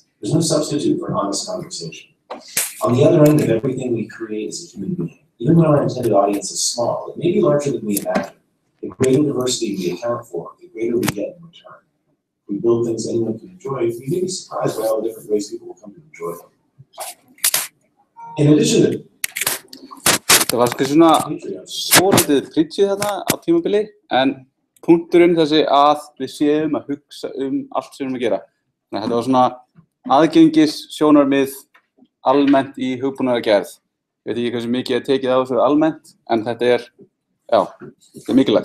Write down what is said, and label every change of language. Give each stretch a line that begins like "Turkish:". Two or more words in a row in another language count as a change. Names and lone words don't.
English: There's no substitute for an honest conversation. On the other end of everything we create as a human being, even when our intended audience is small, it may be larger than we imagine. The greater diversity we account for, the greater we get in return. If we build things anyone can enjoy, we may be surprised by all the different ways people will come to enjoy them. In addition to
Icelandic: Það var svona svolítið preachið þarna á tímabili, en punkturinn þessi að við séum að hugsa allt sem við erum að gera. Þannig að þetta var svona aðgengis sjónarmið almennt í hugbúnaðargerð. Ég veit ekki hversu mikið ég tekið á þessu almennt, en þetta er, já, þetta er mikilvægt.